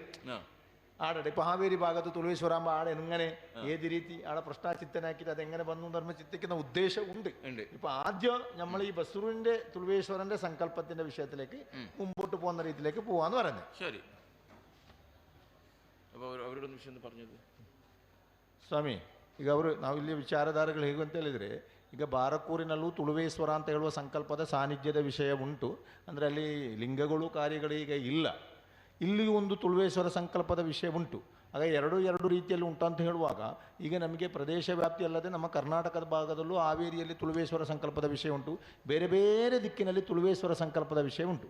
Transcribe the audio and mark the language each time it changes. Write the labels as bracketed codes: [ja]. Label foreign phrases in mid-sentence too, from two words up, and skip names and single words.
[ml] ആടട്ടെ, ഇപ്പോൾ ಹಾವೇರಿ ഭാഗത്ത് തുളുവേശ്വരാകുമ്പോൾ ആടെ എങ്ങനെ ഏത് രീതി ആടെ പ്രശ്നാചിത്തനാക്കിയിട്ട് അതെങ്ങനെ വന്നു എന്ന് ചിന്തിക്കുന്ന ഉദ്ദേശമുണ്ട്. ഇപ്പോൾ ആദ്യം നമ്മൾ ഈ ബസ്രൂരിൻ്റെ തുളുവേശ്വരൻ്റെ സങ്കല്പത്തിൻ്റെ വിഷയത്തിലേക്ക് മുമ്പോട്ട് പോകുന്ന രീതിയിലേക്ക് പോവാന്ന് പറയുന്നത്. ശരി. അപ്പോൾ [kn] ಅವರೊಂದು ವಿಷಯ [ml] പറഞ്ഞത് [kn] ಸ್ವಾಮಿ, ಈಗ ನಾವಿಲ್ಲಿ ವಿಚಾರಧಾರೆಗಳು ಹೇಗೆ ಅಂತ ಹೇಳಿದರೆ, ಈಗ ಬಾರಕೂರಿನಲ್ಲೂ ತುಳುವೇಶ್ವರ ಅಂತ ಹೇಳುವ ಸಂಕಲ್ಪದ ಸಾನ್ನಿಧ್ಯದ ವಿಷಯ ಉಂಟು. ಅಂದರೆ ಅಲ್ಲಿ ಲಿಂಗಗಳು ಕಾರ್ಯಗಳು ಈಗ ಇಲ್ಲ. ಇಲ್ಲಿಯೂ ಒಂದು ತುಳುವೇಶ್ವರ ಸಂಕಲ್ಪದ ವಿಷಯ ಉಂಟು. ಆಗ ಎರಡು ರೀತಿಯಲ್ಲಿ ಉಂಟು ಅಂತ ಹೇಳುವಾಗ, ಈಗ ನಮಗೆ ಪ್ರದೇಶ ವ್ಯಾಪ್ತಿ ಅಲ್ಲದೆ ನಮ್ಮ ಕರ್ನಾಟಕದ ಭಾಗದಲ್ಲೂ ಹಾವೇರಿಯಲ್ಲಿ ತುಳುವೇಶ್ವರ ಸಂಕಲ್ಪದ ವಿಷಯ ಉಂಟು, ಬೇರೆ ಬೇರೆ ದಿಕ್ಕಿನಲ್ಲಿ ತುಳುವೇಶ್ವರ ಸಂಕಲ್ಪದ ವಿಷಯ ಉಂಟು.